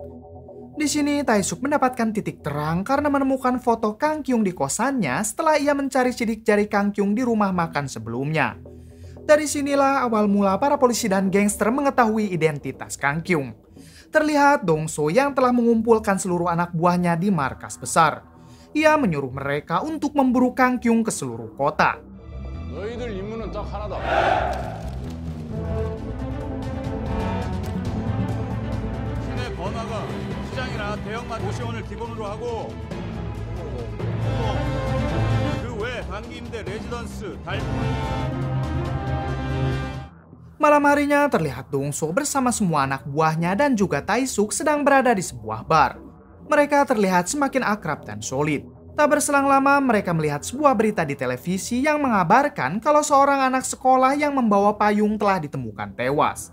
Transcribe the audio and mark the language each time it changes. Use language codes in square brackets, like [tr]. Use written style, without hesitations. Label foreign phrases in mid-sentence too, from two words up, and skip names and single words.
[id] Di sini Taesuk mendapatkan titik terang karena menemukan foto Kang Kyung di kosannya setelah ia mencari sidik jari Kang Kyung di rumah makan sebelumnya. Dari sinilah awal mula para polisi dan gangster mengetahui identitas Kang Kyung. Terlihat Dongso yang telah mengumpulkan seluruh anak buahnya di markas besar. Ia menyuruh mereka untuk memburu Kang Kyung ke seluruh kota. [ko] 시장이나 대형마트 시원을 기본으로 하고 그 외 단기 임대 레지던스 [id] Malam harinya terlihat Dongso bersama semua anak buahnya dan juga Taesuk sedang berada di sebuah bar. Mereka terlihat semakin akrab dan solid. Tak berselang lama mereka melihat sebuah berita di televisi yang mengabarkan kalau seorang anak sekolah yang membawa payung telah ditemukan tewas.